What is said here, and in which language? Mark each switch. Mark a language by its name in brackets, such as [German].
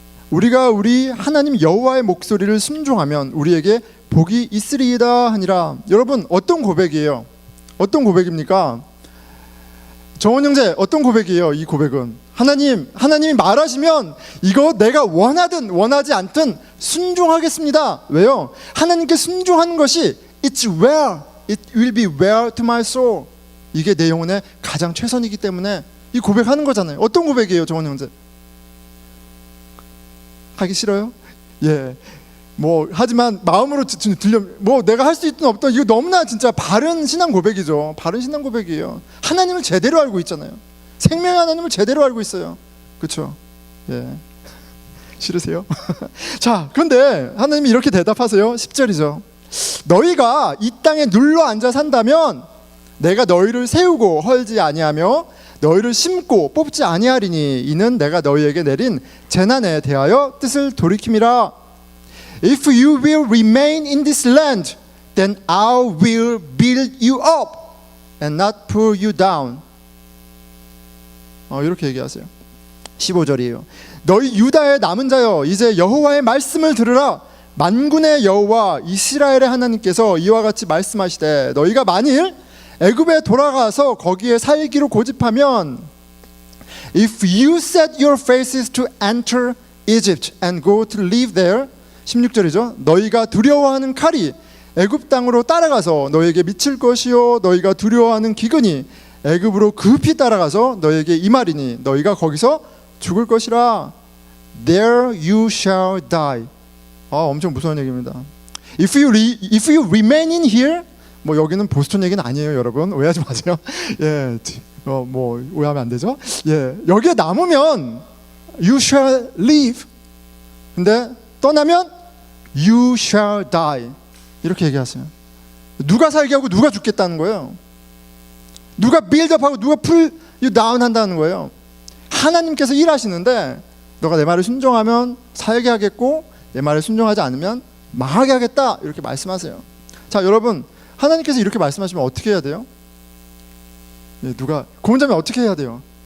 [Korean] 우리가 우리 하나님 여호와의 목소리를 순종하면 우리에게 복이 있으리이다 하니라. 여러분, 어떤 고백이에요? 어떤 고백입니까? 정원 형제, 어떤 고백이에요? 이 고백은 하나님이 말하시면 이거 내가 원하든 원하지 않든 순종하겠습니다. 왜요? 하나님께 순종하는 것이 [English] it will be well to my soul. [Korean] 이게 내 영혼의 가장 최선이기 때문에 이 고백하는 거잖아요. 어떤 고백이에요, 정원 형제? 하기 싫어요? 예. 뭐 하지만 마음으로 들려, 뭐 내가 할 수 있든 없든 이거 너무나 진짜 바른 신앙 고백이죠. 바른 신앙 고백이에요. 하나님을 제대로 알고 있잖아요. 생명의 하나님을 제대로 알고 있어요. 그렇죠? 예. 싫으세요? 자, 그런데 하나님이 이렇게 대답하세요. 10절이죠. 너희가 이 땅에 눌러 앉아 산다면 내가 너희를 세우고 헐지 아니하며 너희를 심고 뽑지 아니하리니 이는 내가 너희에게 내린 재난에 대하여 뜻을 돌이킴이라. [English] If you will remain in this land, then I will build you up and not pull you down. [Korean] 이렇게 얘기하세요. 15절이에요. 너희 유다의 남은 자여, 이제 여호와의 말씀을 들으라. 만군의 여호와 이스라엘의 하나님께서 이와 같이 말씀하시되 너희가 만일 애굽에 돌아가서 거기에 살기로 고집하면 [English] If you set your faces to enter Egypt and go to live there, [Korean] 16절이죠. 너희가 두려워하는 칼이 애굽 땅으로 따라가서 너희에게 미칠 것이요 너희가 두려워하는 기근이 애굽으로 급히 따라가서 너희에게 임하리니 너희가 거기서 죽을 것이라. [English] There you shall die. [Korean] 엄청 무서운 얘기입니다. [English] If you remain in here, [Korean] 뭐 여기는 보스턴 얘기는 아니에요, 여러분. 오해하지 마세요. 예, 뭐 오해하면 안 되죠. 예, 여기에 남으면 [English] you shall live. [Korean] 근데 떠나면 [English] you shall die. [Korean] 이렇게 얘기하세요. 누가 살게 하고 누가 죽겠다는 거예요. 누가 빌드업하고 누가 풀 [English] you down [Korean] 한다는 거예요. 하나님께서 일하시는데 너가 내 말을 순종하면 살게 하겠고 내 말을 순종하지 않으면 망하게 하겠다. 이렇게 말씀하세요. 자, 여러분, 하나님께서 이렇게 말씀하시면 어떻게 해야 돼요? 예, 누가 고문자면 어떻게 해야 돼요?